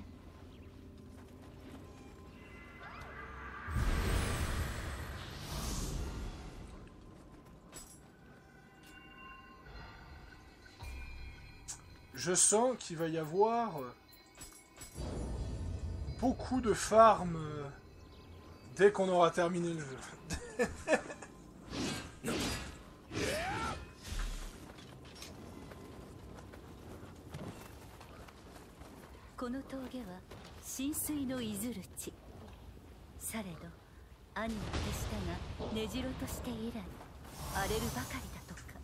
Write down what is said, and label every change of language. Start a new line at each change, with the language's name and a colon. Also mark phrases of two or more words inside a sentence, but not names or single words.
French: Je sens qu'il va y avoir beaucoup de farm dès qu'on aura terminé le jeu.
Japanese: この峠は浸水のいずる地。されど兄の手下が根城として以来荒れるばかりだとか。